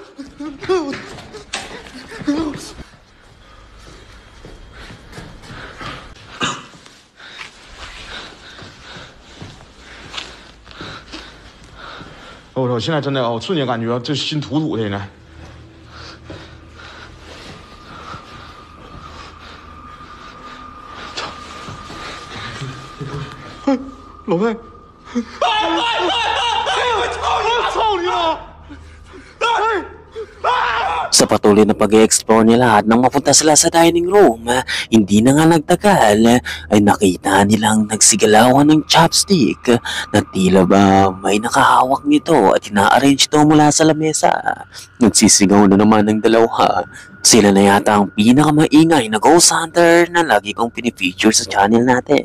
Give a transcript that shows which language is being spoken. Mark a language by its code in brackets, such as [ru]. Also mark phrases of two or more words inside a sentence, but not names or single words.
[zh] 我现在真的，我瞬间感觉这心土土的呢。操！哎，老魏！我操你妈！哎！ [tl] Sa patuloy na pag-explore nila at nang mapunta sila sa [en] dining room, [tl] hindi na nga nagtagal ay nakita nilang nagsigalawan ng chopstick na tila ba may nakahawak nito at ina-arrange ito mula sa lamesa. Nagsisigaw na naman ng dalawa. Sila na yata ang pinakamaingay na [en] ghost hunter [tl] na lagi kong pinifeature sa channel natin.